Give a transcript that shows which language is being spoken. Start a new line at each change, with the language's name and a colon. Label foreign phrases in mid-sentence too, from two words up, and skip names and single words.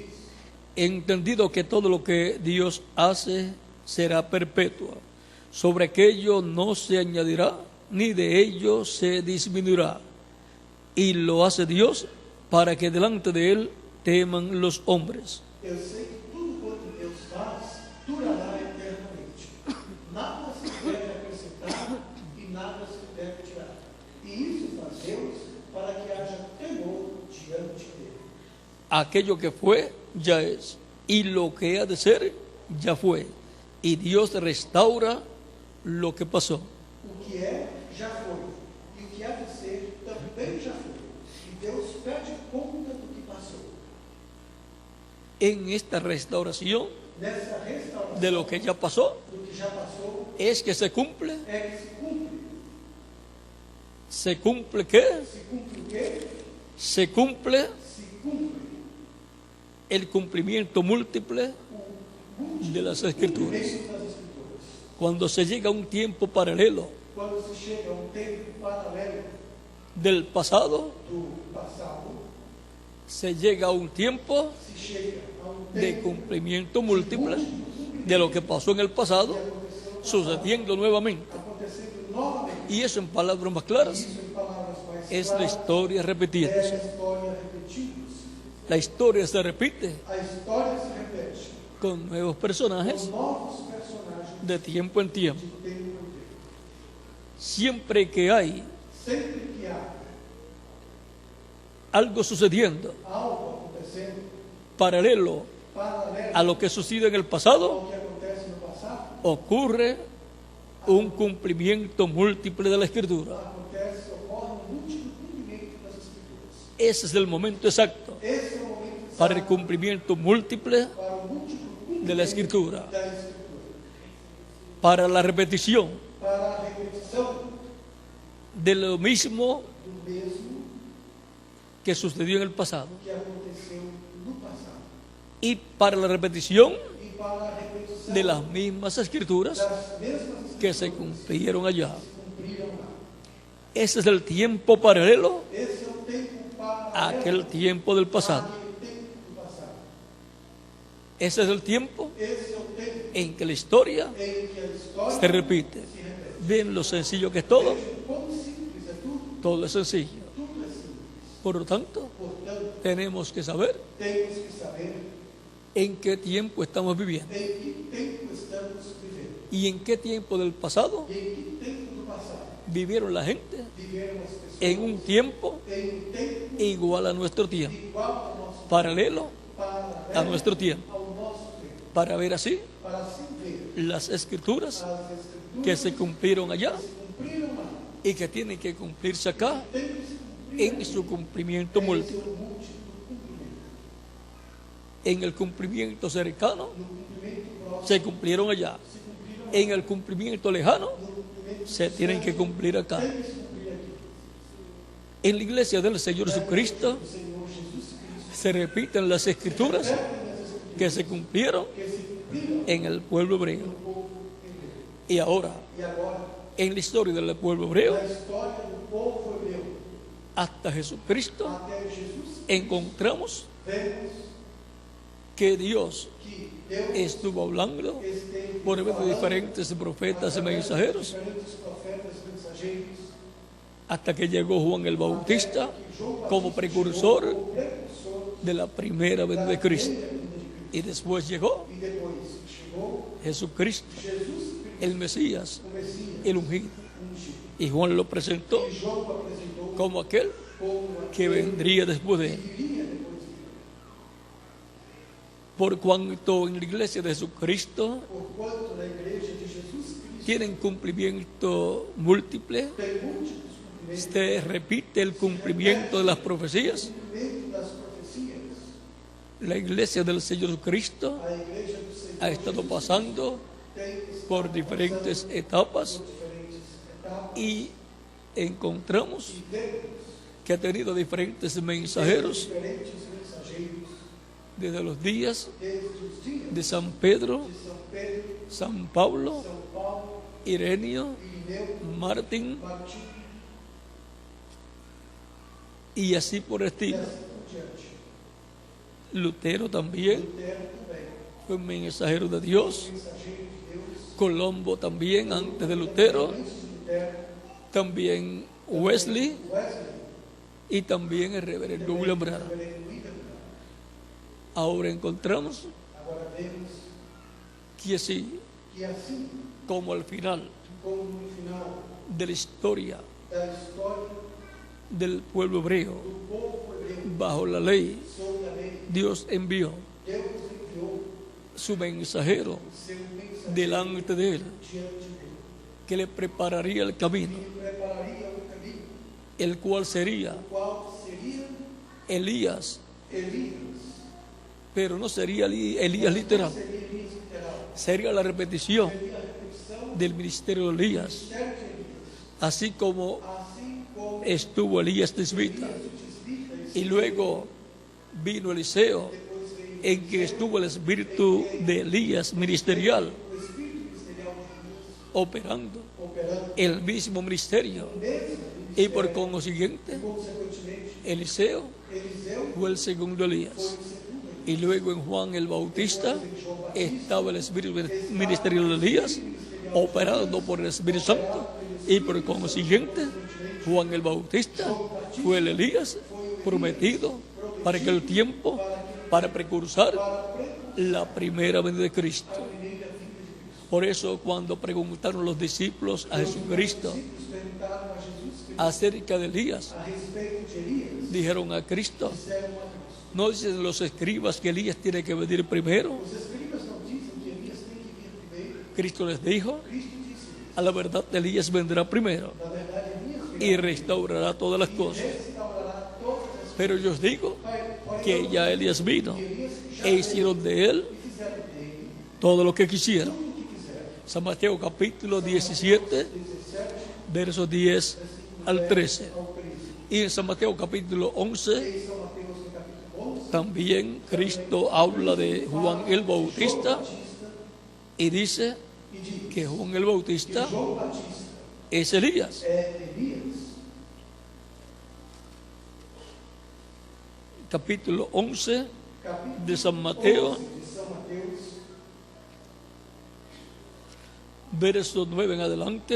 Spanish: entendido que todo lo que Dios hace será perpetuo, sobre aquello no se añadirá, ni de ello se disminuirá, y lo hace Dios para que delante de Él teman los hombres.
Portuguese: Eu sei que tudo quanto Deus faz durará eternamente. Nada se deve acrescentar e nada se deve tirar. E isso faz Deus para que haja temor diante dele.
Spanish: Aquello que fue, ya es, y lo que ha de ser, ya fue, y Dios restaura lo que pasó.
Portuguese: O que é, já foi. E o que há de ser, também já foi. E Deus pede conta do que passou.
Spanish: en esta restauración
Portuguese: nessa restauração
Spanish: de lo que ya pasó,
Portuguese: do que já passou,
Spanish: es que se cumple.
Portuguese: é que se cumpre.
Spanish: ¿Se cumple qué?
Portuguese: Se cumpre o quê?
Spanish: Se cumple
Portuguese: Se cumpre
Spanish: el cumplimiento múltiple de las
Portuguese: o
Spanish: Escrituras.
Portuguese: cumprimento das Escrituras.
Spanish: Cuando se llega a un tiempo paralelo
Portuguese: Quando se chega a um tempo paralelo
Spanish: del pasado,
Portuguese: do passado,
Spanish: se llega a un tiempo
Portuguese: se chega a um
Spanish: de
Portuguese: tempo
Spanish: cumplimiento múltiple de lo que pasó en el pasado, sucediendo nuevamente.
Portuguese: acontecendo novamente.
Spanish: Y eso, en palabras más claras,
Portuguese: Isso, em palavras mais
Spanish: es la
Portuguese: claras,
Spanish: historia
Portuguese: é a
Spanish: repetiéndose.
Portuguese: história repetida-se.
Spanish: La historia se repite
Portuguese: A história se repete
Spanish: con nuevos
Portuguese: com
Spanish: personajes
Portuguese: novos personagens
Spanish: de tiempo en tiempo.
Portuguese: de tempo em tempo.
Spanish: Siempre que hay
Portuguese: Sempre que há
Spanish: algo sucediendo
Portuguese: algo acontecendo
Spanish: paralelo
Portuguese: paralelo
Spanish: a lo que sucedió en el pasado,
Portuguese: ao que acontece no passado,
Spanish: ocurre un cumplimiento múltiple de la Escritura.
Portuguese: ocorre um múltiplo cumprimento das Escrituras.
Spanish: Ese es el momento exacto
Portuguese: Esse é o momento
Spanish: para el
Portuguese: exato
Spanish: cumplimiento múltiple
Portuguese: para o múltiplo
Spanish: de la
Portuguese: cumprimento
Spanish: Escritura,
Portuguese: da Escritura,
Spanish: para la repetición
Portuguese: para a repetição
Spanish: de lo mismo
Portuguese: do mesmo
Spanish: que sucedió en el pasado
Portuguese: que aconteceu no passado
Spanish: y para la repetición
Portuguese: e para a repetição
Spanish: de las mismas Escrituras
Portuguese: das mesmas
Spanish: que se
Portuguese: Escrituras
Spanish: cumplieron allá.
Portuguese: que se cumpriram lá.
Spanish: Ese es el tiempo paralelo
Portuguese: Esse é o tempo
Spanish: a
Portuguese: paralelo
Spanish: aquel tiempo del pasado.
Portuguese: àquele tempo do passado.
Spanish: Ese es el tiempo
Portuguese: Esse é o tempo
Spanish: en que la historia
Portuguese: em que a história
Spanish: se repite.
Portuguese: se repete.
Spanish: Ven lo sencillo que es todo,
Portuguese: Veja quão simples é tudo,
Spanish: todo es sencillo.
Portuguese: tudo é simples.
Spanish: Por lo tanto,
Portuguese: Portanto,
Spanish: tenemos que saber
Portuguese: temos que saber
Spanish: en qué tiempo estamos viviendo
Portuguese: em que tempo estamos vivendo.
Spanish: y en qué tiempo del pasado
Portuguese: E em que tempo do passado
Spanish: vivieron la gente
Portuguese: viveram as pessoas
Spanish: en un tiempo
Portuguese: em um tempo
Spanish: igual a nuestro tiempo,
Portuguese: igual ao nosso
Spanish: paralelo
Portuguese: paralelo
Spanish: a nuestro tiempo,
Portuguese: ao nosso tempo,
Spanish: para ver así
Portuguese: para assim ver
Spanish: las Escrituras
Portuguese: as Escrituras
Spanish: que se cumplieron allá
Portuguese: que se cumpriram lá,
Spanish: y que tienen que cumplirse acá
Portuguese: tem que se cumprir
Spanish: en su cumplimiento
Portuguese: em
Spanish: múltiple,
Portuguese: seu múltiplo cumprimento.
Spanish: en el cumplimiento cercano
Portuguese: No cumprimento próximo
Spanish: se cumplieron allá,
Portuguese: se cumpriram,
Spanish: en el cumplimiento lejano
Portuguese: no cumprimento
Spanish: se tienen que cumplir acá.
Portuguese: tem que se cumprir aqui.
Spanish: En la iglesia del Señor Jesucristo
Portuguese: O Senhor Jesus Cristo
Spanish: se repiten las Escrituras
Portuguese: repete as Escrituras
Spanish: que se cumplieron
Portuguese: que se cumpriram
Spanish: en el pueblo hebreo.
Portuguese: no povo hebreu.
Spanish: Y ahora,
Portuguese: E agora,
Spanish: en la historia del pueblo hebreo,
Portuguese: na história do povo hebreu,
Spanish: hasta Jesucristo,
Portuguese: até Jesus,
Spanish: encontramos
Portuguese: vemos
Spanish: que Dios
Portuguese: que Deus
Spanish: estuvo hablando
Portuguese: esteve
Spanish: por medio de
Portuguese: falando
Spanish: diferentes profetas y
Portuguese: através de
Spanish: mensajeros
Portuguese: diferentes profetas, mensageiros,
Spanish: hasta que llegó Juan el Bautista
Portuguese: que João
Spanish: como
Portuguese: Batista
Spanish: precursor
Portuguese: chegou como precursor
Spanish: de la primera venida de Cristo.
Portuguese: da vinda de Cristo.
Spanish: Y después llegó
Portuguese: E depois chegou
Spanish: Jesucristo,
Portuguese: Jesus Cristo,
Spanish: el Mesías,
Portuguese: o Messias,
Spanish: el ungido.
Portuguese: ungido.
Spanish: Y Juan lo presentó
Portuguese: E João o apresentou
Spanish: como aquel
Portuguese: como
Spanish: que
Portuguese: aquele
Spanish: vendría después de
Portuguese: que
Spanish: él.
Portuguese: viria depois dele.
Spanish: Por cuanto en la iglesia de Jesucristo
Portuguese: Porquanto na igreja de Jesus Cristo
Spanish: tienen cumplimiento múltiple,
Portuguese: tem múltiplos cumprimentos,
Spanish: se repite el cumplimiento de las profecías.
Portuguese: cumprimento das profecias.
Spanish: La iglesia del Señor Jesucristo
Portuguese: A igreja do Senhor
Spanish: ha estado
Portuguese: Jesus
Spanish: pasando
Portuguese: tem
Spanish: por
Portuguese: estado
Spanish: diferentes
Portuguese: passando
Spanish: etapas
Portuguese: por diferentes etapas
Spanish: y encontramos
Portuguese: e vemos
Spanish: que ha tenido diferentes
Portuguese: que
Spanish: mensajeros
Portuguese: diferentes mensageiros
Spanish: desde los días
Portuguese: desde os dias
Spanish: de San Pedro,
Portuguese: de São Pedro,
Spanish: San Pablo,
Portuguese: São Paulo,
Spanish: Ireneo,
Portuguese: Irineu,
Spanish: Martín
Portuguese: Martim
Spanish: y así por el
Portuguese: e
Spanish: estilo.
Portuguese: assim por diante.
Spanish: Lutero también
Portuguese: Lutero também,
Spanish: fue un mensajero de Dios.
Portuguese: mensageiro de Deus.
Spanish: Colombo también antes de Lutero,
Portuguese: Antes de Lutero,
Spanish: también Wesley
Portuguese: Wesley,
Spanish: y también el reverendo William Branham.
Portuguese: reverendo William Branham.
Spanish: Ahora encontramos
Portuguese: Agora vemos
Spanish: que así
Portuguese: que assim
Spanish: como al final
Portuguese: como no final
Spanish: de la historia
Portuguese: da história
Spanish: del pueblo hebreo
Portuguese: do povo hebreu
Spanish: bajo la ley,
Portuguese: sob a lei,
Spanish: Dios envió
Portuguese: Deus enviou
Spanish: su mensajero
Portuguese: seu mensageiro
Spanish: delante de él
Portuguese: diante dele,
Spanish: que le prepararía el camino,
Portuguese: que prepararia o caminho,
Spanish: el cual sería
Portuguese: o qual seria
Spanish: Elías,
Portuguese: Elias,
Spanish: Pero no sería Elías literal,
Portuguese: Seria Elias literal.
Spanish: sería la repetición
Portuguese: Seria a repetição
Spanish: del ministerio de Elías,
Portuguese: do ministério de Elias.
Spanish: así como
Portuguese: Assim como
Spanish: estuvo Elías tisbita
Portuguese: Elias, o tisbita,
Spanish: y luego vino Eliseo,
Portuguese: depois veio
Spanish: en que estuvo el espíritu de Elías ministerial
Portuguese: o espírito ministerial de Elias
Spanish: operando
Portuguese: operando
Spanish: el mismo ministerio,
Portuguese: mesmo
Spanish: y por
Portuguese: ministério.
Spanish: consiguiente
Portuguese: Consequentemente,
Spanish: Eliseo
Portuguese: Eliseu
Spanish: fue el segundo
Portuguese: foi
Spanish: Elías.
Portuguese: o segundo.
Spanish: Y luego en Juan el Bautista estaba el espíritu ministerial de Elías operado por el Espíritu Santo, y por consiguiente Juan el Bautista fue el Elías prometido para aquel tiempo, para precursar la primera venida de Cristo. Por eso cuando preguntaron los discípulos a Jesucristo
Portuguese: Eles perguntaram a Jesus Cristo
Spanish: acerca de Elías,
Portuguese: a respeito de Elias,
Spanish: dijeron a Cristo,
Portuguese: disseram a Cristo.
Spanish: ¿no dicen los escribas que Elías tiene que venir primero?
Portuguese: Os escribas não dizem que Elias tem que vir primeiro.
Spanish: Cristo les dijo,
Portuguese: Cristo disse,
Spanish: a la verdad Elías vendrá primero
Portuguese: na verdade, Elias
Spanish: y restaurará todas las cosas.
Portuguese: restaurará todas as
Spanish: Pero yo os digo
Portuguese: coisas.
Spanish: que ya Elías vino
Portuguese: Elias já
Spanish: e hicieron de él
Portuguese: e fizeram dele
Spanish: todo lo que quisieron.
Portuguese: tudo o que quiseram.
Spanish: San Mateo capítulo 17, versos 10 al 13.
Portuguese: Ao Cristo.
Spanish: Y en San Mateo capítulo 11
Portuguese: Em São Mateus, no capítulo 11,
Spanish: también Cristo habla de Juan el Bautista y dice
Portuguese: e diz
Spanish: que Juan el Bautista
Portuguese: João Batista
Spanish: es Elías.
Portuguese: é Elias.
Spanish: Capítulo 11
Portuguese: Capítulo
Spanish: de San Mateo,
Portuguese: 11 de São Mateus,
Spanish: verso 9 en adelante,